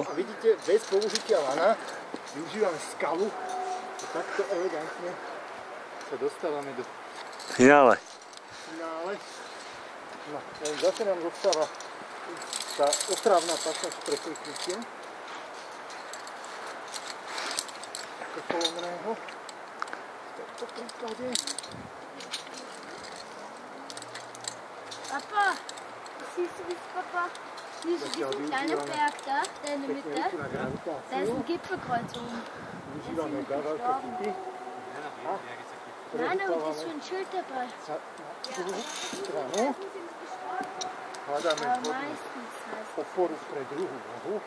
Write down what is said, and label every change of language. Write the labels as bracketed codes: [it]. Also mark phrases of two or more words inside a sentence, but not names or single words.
[sk] A vidíte, bez použitia lana využívame skalu a takto elegantne sa dostávame do finále. No, zase nám zostáva tá otrávna pasáž pre prechytie. Polovného. V tomto príklade. [de] Papa, siehst du das, Papa? Siehst du diesen kleinen Berg da, der in der Mitte? Da ist ein Gipfelkreuz oben. Da sind wir gestorben. Nein, aber da ist schon ein Schild dabei. [sk] Hľadáme [de] Meistens heißt es. [sk] oporu pre druhú nohu.